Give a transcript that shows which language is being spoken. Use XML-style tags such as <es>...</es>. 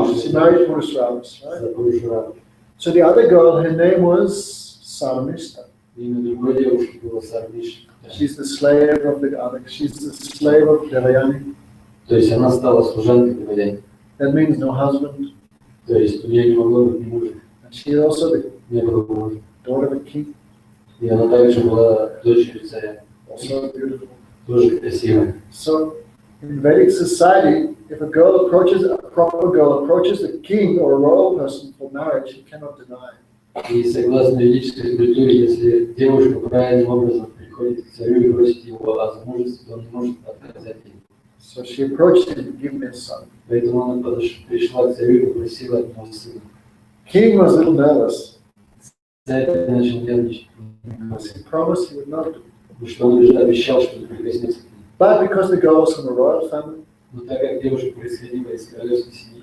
<en>She married Purusravas, right?</en> <ru>за Пурушрава.</ru> <en>So the other girl, her name was Sarmista.</en> <ru>Имя другой девушки было Сармиш.</ru> <en>She's the slave of the other. She's the slave of Devayani.</en> <ru>То есть она стала служанкой Деваяни.</ru> <en>That means no husband.</en> <ru>То есть у нее не могло быть ни мужа,</ru> <en>And she also the</en> <ru>не было мужа.</ru> <en>daughter of a king,</en> <ru>И она также была дочерью царя,</ru> <en>also beautiful.</en> <ru>тоже красивая.</ru> <en>So in Vedic society, if a proper girl approaches the king or a royal person for marriage, he cannot deny.</en> <ru>И согласно ведической культуре, если девушка правильным образом приходит к царю и просит его о замужестве, он не может отказать ей.</ru> <en>So she approached him, give me a son.</en> <ru>Поэтому она пришла к царю и попросила от него сына.</ru> <en>King was a little nervous,</en> <ru>Царь начал нервничать,</ru> <en>because he promised he would not do.</en> <ru>потому что он уже обещал, что не прикоснется к ней.</ru> <en>But because the girl was from a royal family,</en> <ru>Но так как девушка происходила из королевской семьи,</ru>